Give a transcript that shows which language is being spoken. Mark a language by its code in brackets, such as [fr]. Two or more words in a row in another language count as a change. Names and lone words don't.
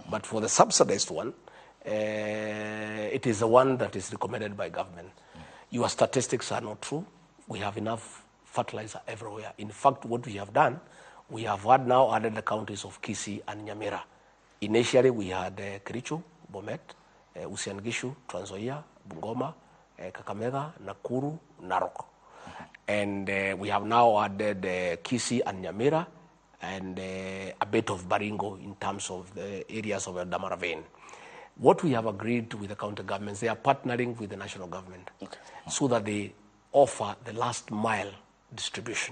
[en] But for the subsidized one, it is the one that is recommended by government. Your statistics are not true. We have enough fertilizer everywhere. In fact, what we have done, we have now added the counties of Kisii and Nyamira. Initially, we had Kericho, Bomet, Uasin Gishu, Trans Nzoia, Bungoma, Kakamega, Nakuru, Narok. And we have now added Kisii and Nyamira and a bit of Baringo in terms of the areas of Eldama Ravine. What we have agreed with the county governments, they are partnering with the national government so that they offer the last mile distribution.